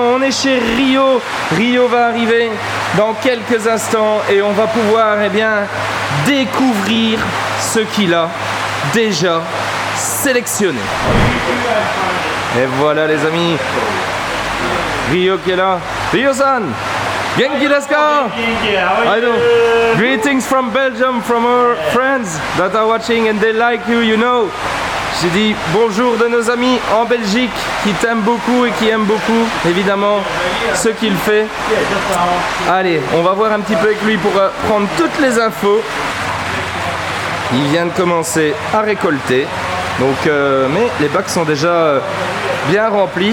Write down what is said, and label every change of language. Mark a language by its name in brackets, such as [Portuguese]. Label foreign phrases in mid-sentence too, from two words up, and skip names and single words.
[French] On est chez Rio. Rio va arriver dans quelques instants et on va pouvoir découvrir ce qu'il a déjà sélectionné. Et voilà les amis. Rio qui est là. [Japanese] Rio-san, 元気ですか? [English] I know. Greetings from Belgium from our friends that are watching and they like you, you know. [French] J'ai dit bonjour de nos amis en Belgique qui t'aiment beaucoup et qui aiment beaucoup, évidemment, ce qu'il fait. Allez, on va voir un petit peu avec lui pour prendre toutes les infos. Il vient de commencer à récolter, donc, mais les bacs sont déjà bien remplis.